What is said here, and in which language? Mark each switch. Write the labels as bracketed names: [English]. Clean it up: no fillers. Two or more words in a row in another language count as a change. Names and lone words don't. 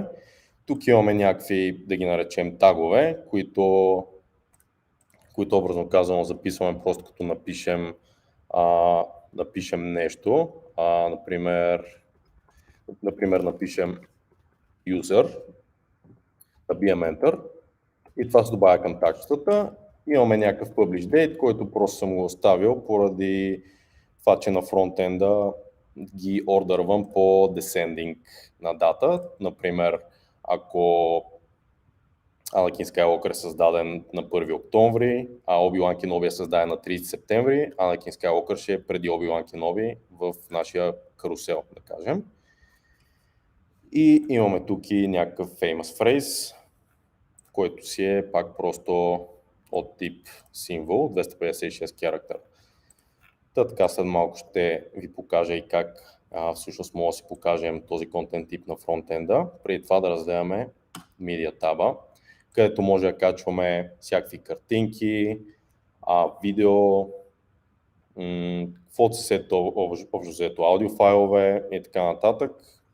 [Bulgarian] Тук имаме някакви, да ги наречем, тагове, които образно казано записваме просто като напишем нещо. Например, напишем user, набием enter и това се добавя към тачетата. Имаме някакъв [English] publish date, [Bulgarian] който просто съм го оставил поради това, че на фронтенда ги ордървам по descending на дата. Например, ако Anakin Skywalker е създаден на 1 октомври, а Obi-Wan Kenobi е създаден на 30 септември, Anakin Skywalker ще е преди Obi-Wan Kenobi в нашия карусел, да кажем. И имаме тук и някакъв [English] famous phrase, [Bulgarian] който си е пак просто от тип символ, 256 характера. Така след малко ще ви покажа и как всъщност може да си покажем този контент тип на фронтенда. Преди това да разгледаме Media таба, където може да качваме всякакви картинки, видео, каквото се сетите, общо взето аудиофайлове и така нататък.